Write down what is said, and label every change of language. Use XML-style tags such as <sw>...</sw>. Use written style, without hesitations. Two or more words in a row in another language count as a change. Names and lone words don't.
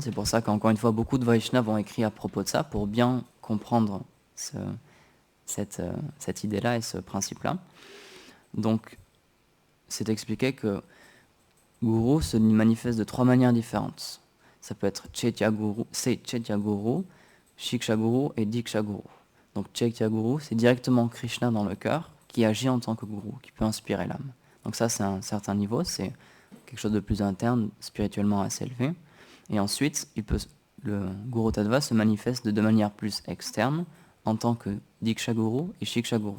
<fr>C'est pour ça qu'encore une fois, beaucoup de Vaishnavas ont écrit à propos de ça pour bien comprendre cette idée-là et ce principe-là. Donc, c'est expliqué que Guru se manifeste de 3 manières différentes. Ça peut être Chaitya Guru, Shiksha Guru et Diksha Guru. Donc, Chaitya Guru, c'est directement Krishna dans le cœur, qui agit en tant que gourou, qui peut inspirer l'âme. Donc ça, c'est un certain niveau, c'est quelque chose de plus interne, spirituellement assez élevé. Et ensuite, le Guru Tattva se manifeste de manière plus externe, en tant que Diksha Guru et Shiksha Guru.</fr>